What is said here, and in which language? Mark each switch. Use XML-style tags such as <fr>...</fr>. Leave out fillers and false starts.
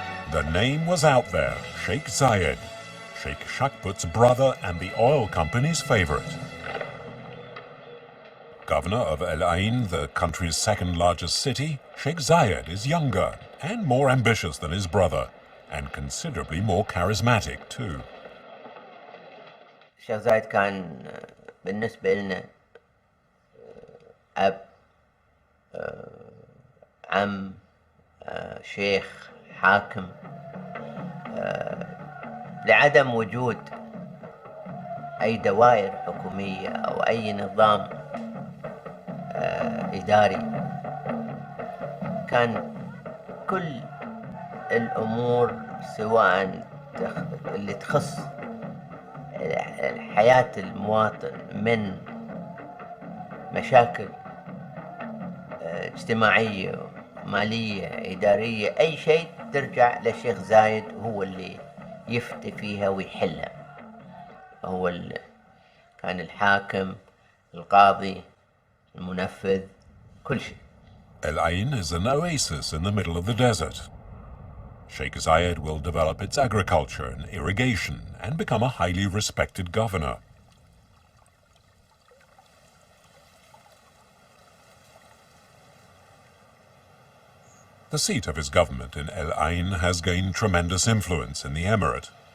<en>The name was out there, Sheikh Zayed, Sheikh Zayed's brother and the oil company's favorite. Governor of El Ain, the country's second largest city, Sheikh Zayed is younger and more ambitious than his brother, and considerably more charismatic too.</en> <ar>الشيخ زايد كان بالنسبة لنا أب، عم، شيخ، حاكم. لعدم وجود أي دوائر حكومية أو أي نظام إداري، كان كل الأمور سواء اللي تخص حياة المواطن من مشاكل اجتماعية مالية إدارية أي شيء ترجع للشيخ زايد، هو اللي يفتي فيها ويحلها. هو كان الحاكم، القاضي، المنفذ، كل شيء.</ar> <en>El Ain is an oasis in the middle of the desert. Sheikh Zayed will develop its agriculture and irrigation and become a highly respected governor. The seat of his government in El Ain has gained tremendous influence in the emirate.</en>